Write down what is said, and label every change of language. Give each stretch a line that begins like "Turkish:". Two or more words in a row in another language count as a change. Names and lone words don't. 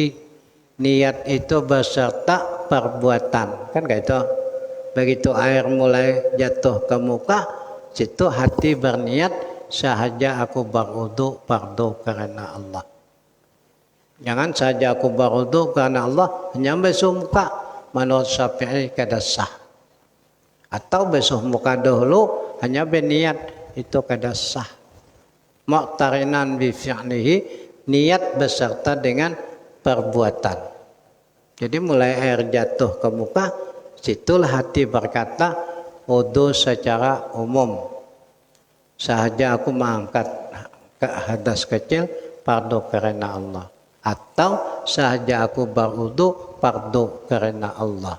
Banjar: Niat itu beserta perbuatan. Kan kayak itu. Begitu air mulai jatuh ke muka, situ hati berniat sahaja aku berwudu fardu karena Allah. Jangan saja aku berwudu karena Allah hanya basuh muka, menurut Syafi'i kada sah. Atau basuh muka dahulu hanya berniat, itu kada sah.
Arabic: مقترنا بفعله,
Banjar: niat beserta dengan perbuatan. Jadi mulai air jatuh ke muka, situlah hati berkata wudu secara umum. Sahaja aku mengangkat ke hadas kecil fardu karena Allah, atau sahaja aku berwudu fardu karena Allah.